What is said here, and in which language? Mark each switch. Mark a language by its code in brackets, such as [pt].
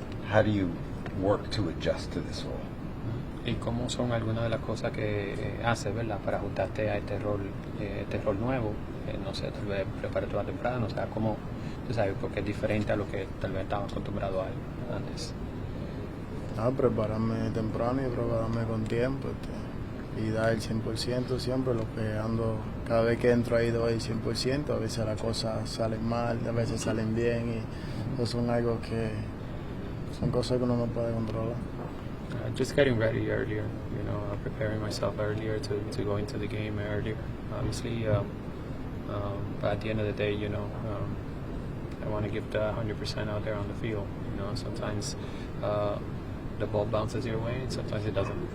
[en] How do you work to adjust to this role? [es] ¿Y cómo son algunas de las cosas que haces, verdad, para ajustarte a este rol nuevo? No sé, tal vez prepararte más temprano, o sea, cómo, tú sabes, porque es diferente a lo que tal vez estaba acostumbrado a antes. Prepararme temprano y prepararme con tiempo y dar el 100% siempre, lo que ando, cada vez que entro ahí doy el 100%, a veces las cosas salen mal, a veces salen bien y eso son algo que son cosas que uno no puede controlar. [en] Just getting ready earlier, you know, preparing myself earlier to go into the game earlier, obviously. But at the end of the day, you know, I want to give the 100% out there on the field. You know, sometimes the ball bounces your way, and sometimes it doesn't.